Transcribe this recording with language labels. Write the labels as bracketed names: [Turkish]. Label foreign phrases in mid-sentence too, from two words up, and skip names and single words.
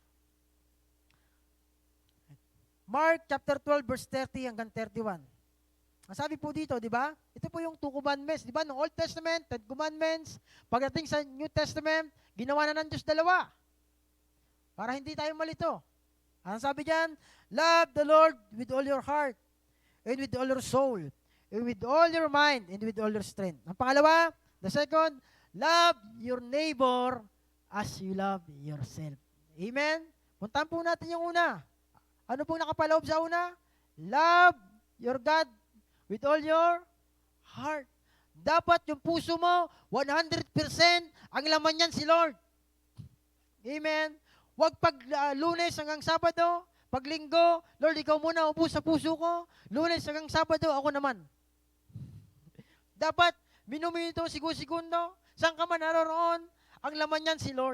[English] Mark chapter 12 verse 30 hanggang 31. [Filipino] Ang sabi po dito, di ba? Ito po yung 2 commandments, di ba? Noong [English] Old Testament, [Filipino] 10 commandments. Pagdating sa [English] New Testament, [Filipino] ginawa na ng Diyos 2. Para hindi tayo malito. Ang sabi diyan, [English] love the Lord with all your heart, and with all your soul, and with all your mind, and with all your strength. [Filipino] Ang pangalawa, [English] the second, Love your neighbor as you love yourself. Amen? [Filipino] Puntahan po natin yung una. Ano pong nakapaloob sa una? [English] Love your God with all your heart. [Filipino] Dapat yung puso mo, 100% ang laman niyan si Lord. Amen? Huwag pag Lunes hanggang Sabado, pag Linggo, Lord, ikaw muna upo sa puso ko. Lunes hanggang Sabado, ako naman. Dapat, minuminito, segundo, saan ka man naroon, ang laman niyan si Lord.